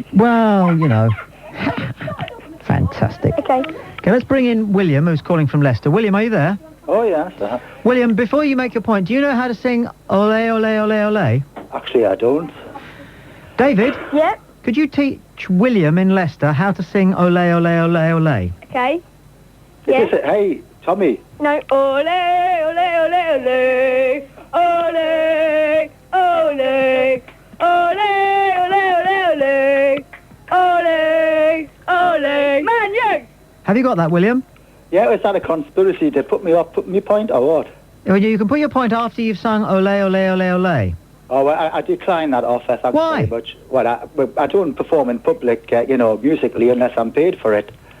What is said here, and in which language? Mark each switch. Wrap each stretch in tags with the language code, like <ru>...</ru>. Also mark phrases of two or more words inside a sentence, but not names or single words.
<en>Well, you know. Fantastic. Okay. Okay, let's bring in William, who's calling from Leicester. William, are you there? Oh, yes. William, before you make your point, do you know how to sing Ole, Ole, Ole, Ole? Actually, I don't. David? Yep. Could you teach William in Leicester how to sing Ole, Ole, Ole, Ole? Okay. Yeah. Hey, Tommy. No. Ole, ole, ole, ole. Ole, ole. Ole, ole, ole, ole. Ole, ole. Man, you! Have you got that, William? Yeah, is that a conspiracy to put me point or what? Well, you can put your point after you've sung Ole, Ole, Ole, Ole. Oh, well, I decline that offer, thanks Why? very much. Well, I don't perform in public, musically unless I'm paid for it.</en>